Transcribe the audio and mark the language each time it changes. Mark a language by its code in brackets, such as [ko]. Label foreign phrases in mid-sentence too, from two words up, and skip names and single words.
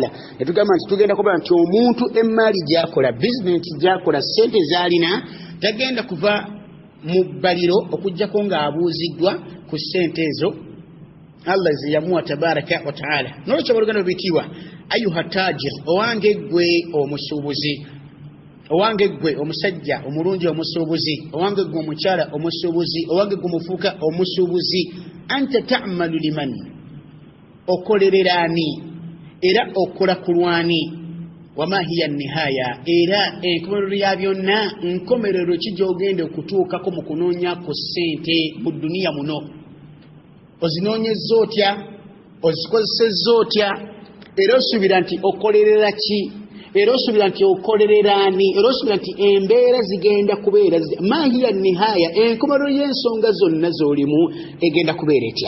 [lg] netugamba nti tugenda kuba nti omuntu emmaali gyakola bizinensi gyakola sente zaalina tagenda kuva mu bbaliro okujjako ng'abuuziddwa ku ssente ezo Allah ziyamuwa [ar] تبارك وتعالى. [lg] Nolwekyo baluganda bitiibwa [ar] أيها التاجر [lg] owange gwe omusuubuzi owange gwe omusajja omulungi omusuubuzi owange gwe omukyala omusuubuzi owange gwe omufuuka omusuubuzi [ar] أنت تعمل لمن [lg] okolererani era okola kulwani [ar] وما هي النهاية [lg] era enkomerero ya byonna nkomerero kijogende okutuukako mu kunoonya ku ssente mu duniya muno. Ozinoonyezza otya ozikozesezza otya era osuubira nti okolerera ki era osuubira nti okolererani era osuubira nti embeera zigenda kubeera [ar] ما هي النهاية [lg] enkomerero y'ensonga zonna z'olimu egenda kubeera etya.